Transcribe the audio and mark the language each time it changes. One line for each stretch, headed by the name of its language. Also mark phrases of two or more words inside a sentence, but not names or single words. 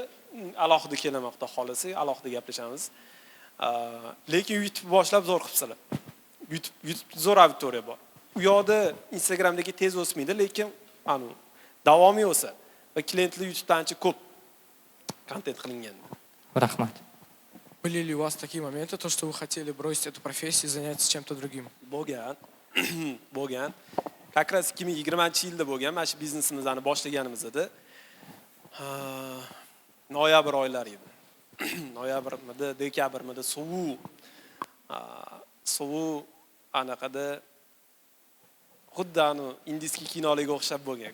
Uzbek: Alohida kelaman, xudo xolasa, alohida gaplashamiz. Lekin YouTube boshlab zo'r qilibsizlar. YouTube zo'r auditoriya bor. U yoqda Instagramdagi tez o'smaydi, lekin davomiy o'sadi. Va klientlar YouTube'da ancha ko'p kontent qilingan. Rahmat.
Russian: Были ли у вас такие моменты, то, что вы хотели бросить эту профессию и заняться чем-то другим?
Uzbek: Bo'lgan. Bo'lgan.
Russian: Как раз
Uzbek: 2020-yilda bo'lgan, mana shu biznesimizni boshlaganimizda noyabr oylari edi. Noyabrmidi, dekabrmidi suv anaqada xuddi indiskiy kinolarga o'xshab bo'lgan.